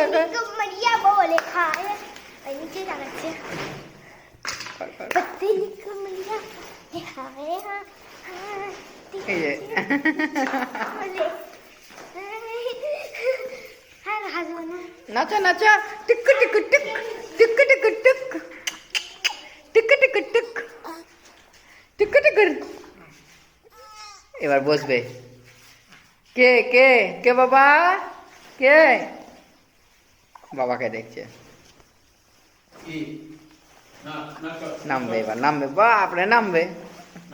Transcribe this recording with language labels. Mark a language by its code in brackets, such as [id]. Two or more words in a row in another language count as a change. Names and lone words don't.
[hi] कमरिया बोले हाय, नीचे जाना पतली कमरिया हाय हाय, ये नाचा नाचा, टिक टिक टिक टिक टिक टिक टिक टिक टिक टिक टिक। [bn] এবার বসবে, কে কে কে বাবা, কে বাবাকে দেখছে, নামবে এবার, নামবে, বাপরে নামবে।